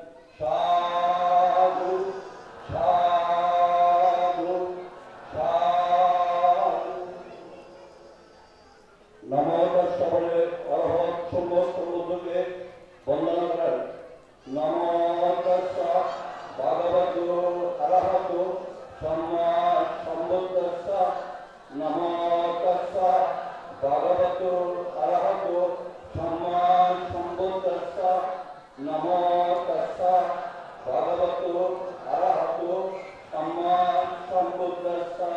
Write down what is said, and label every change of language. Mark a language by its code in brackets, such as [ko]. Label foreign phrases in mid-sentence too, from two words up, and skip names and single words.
[pi] সাধু সাধু সাধু। নমো তস্য [bn] বলে অরহৎ সম্ভব বুদ্ধকে বন্দনা করেন। [pi] নমো তস্য ভগবতো অরহতো সম্মা সম্বুদ্ধস্য। নমো তস্য ভগবতো অরহতো সম্মা সম্বুদ্ধস্য। নমো তস্য ভগবতো অরহতো সম্মা সম্বুদ্ধস্য।